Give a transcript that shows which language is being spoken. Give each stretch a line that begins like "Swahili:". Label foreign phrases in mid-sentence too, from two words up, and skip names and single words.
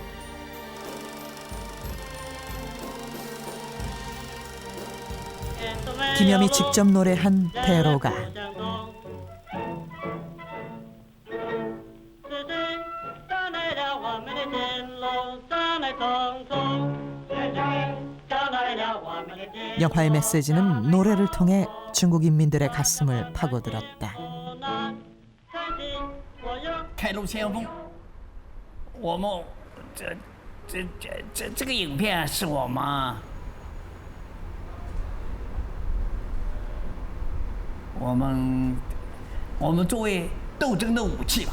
Korean: 김염이 직접 노래한 대로가 영화의 메시지는 노래를 통해 중국 인민들의 가슴을 파고들었다.
Chinese: 开路先锋，我们这个影片是我们作为斗争的武器吧。